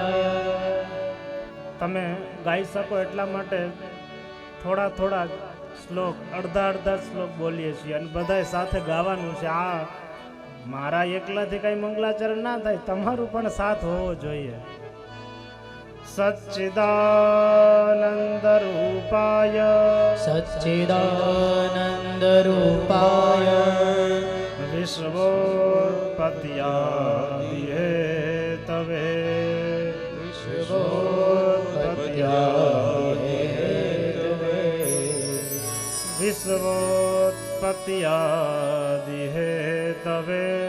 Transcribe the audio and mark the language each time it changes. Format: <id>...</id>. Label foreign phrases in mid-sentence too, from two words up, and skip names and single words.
<gu>તમે ગાઈ શકો એટલા માટે થોડા શ્લોક, અડધા શ્લોક બોલીએ છીએ અને બધાએ સાથે ગાવાનું છે. આ મારા એકલાથી કઈ મંગલાચરણ ના થાય, તમારું પણ સાથ હોવો જોઈએ.</gu> <sa>સચ્ચિદાનંદ રૂપાય સચ્ચિદાનંદ રૂપાય વિશ્વોત્પત્યાદિ હેતવે વિશ્વોત્પત્યાદિ હેતવે વિશ્વોત્પત્યાદિ विश्वोत्पत्त्यादि हेतवे</sa>